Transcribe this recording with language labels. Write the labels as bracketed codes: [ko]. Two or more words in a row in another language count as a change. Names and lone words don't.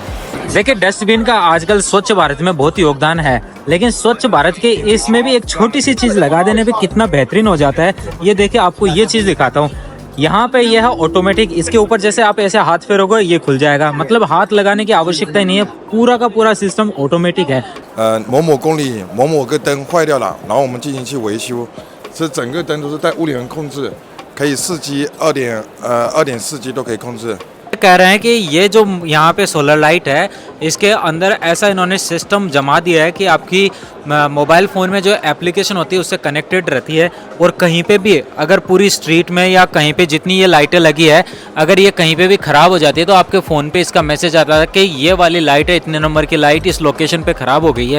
[hi] देखिए डस्टबिन का आजकल स्वच्छ भारत में बहुत योगदान है, लेकिन स्वच्छ भारत के इसमें भी एक छोटी सी चीज लगा देने पे कितना बेहतरीन हो जाता है। ये देखिए आपको ये चीज दिखाता हूँ, यहाँ पे यह है ऑटोमेटिक, इसके ऊपर जैसे आप ऐसे हाथ फेरोगे ये खुल जाएगा, मतलब हाथ लगाने की आवश्यकता ही नहीं है, पूरा का पूरा [en] system automatic [hi] है। [zh] 某某公里某某个灯坏掉了，然后我们进行去维修，这整个灯都是带物联网控制，可以4G、2.4G 都可以控制。 [hi] कह रहे हैं कि ये जो यहाँ पे [en] solar light [hi] है, इसके अंदर ऐसा इन्होंने सिस्टम जमा दिया है कि आपकी [en] mobile phone [hi] में जो एप्लीकेशन होती है उससे कनेक्टेड रहती है, और कहीं पे भी अगर पूरी स्ट्रीट में या कहीं पे जितनी ये लाइटें लगी है, अगर ये कहीं पे भी ख़राब हो जाती है तो आपके फ़ोन पे इसका मैसेज आता है कि ये वाली लाइट है, इतने नंबर की लाइट इस लोकेशन पे ख़राब हो गई है।